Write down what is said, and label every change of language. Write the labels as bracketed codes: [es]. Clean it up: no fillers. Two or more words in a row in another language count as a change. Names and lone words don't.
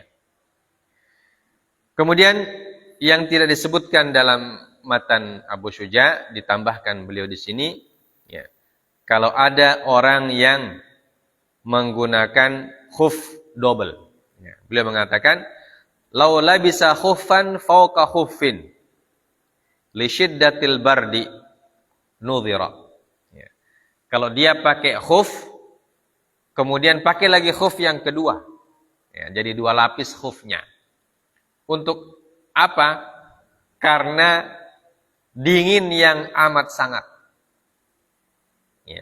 [id] Kemudian yang tidak disebutkan dalam matan Abu Syuja, ditambahkan beliau di sini, ya. Kalau ada orang yang menggunakan khuf double, ya. Beliau mengatakan, [ar] "لو لبس خفا فوق خف لشدة البرد نظر." [id] Ya. Kalau dia pakai khuf, kemudian pakai lagi khuf yang kedua, ya, jadi 2 lapis khufnya. Untuk apa? Karena dingin yang amat sangat. Ya.